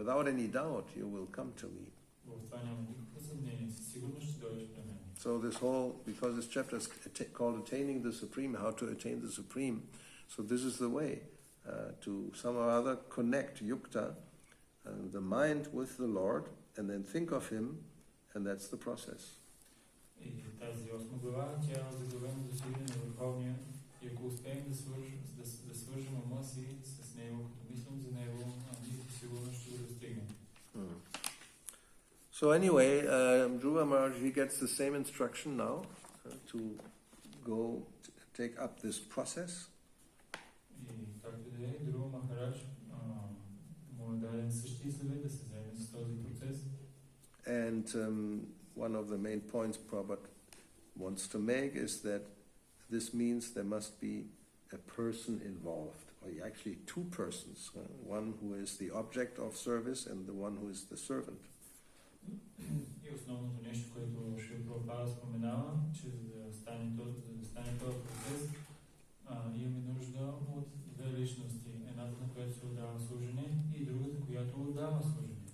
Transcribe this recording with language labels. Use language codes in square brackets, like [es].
[en] Without any doubt, you will come to me. [bg] В това няма никакво съмнение, със сигурност ще дойдеш при мен. [en] So this whole, because this chapter is called Attaining the Supreme, how to attain the Supreme, so this is the way to some or other connect yukta, the mind with the Lord, and then think of Him, and that's the process. [bg] И тази 8 глава, тя е заглавена до силен на Върховния, и ако успеем да свържем ума си с Него, като мислим за Него, ние сигурно ще го достигнем. [en] So anyway, Dhruva Maharaj, he gets the same instruction now to go take up this process. [bg] И както да е, Dhruva Maharaj му е даден същия съвет да се заеме с този процес. [en] And one of the main points Prabhupada wants to make is that this means there must be a person involved, or actually two persons, one who is the object of service and the one who is the servant. [bg] И основното нещо, което Шрила Прабхупада споменава, че за да стане този процес, имаме нужда от две личности. Едната, на която се отдава служене, и другата, която отдава служене.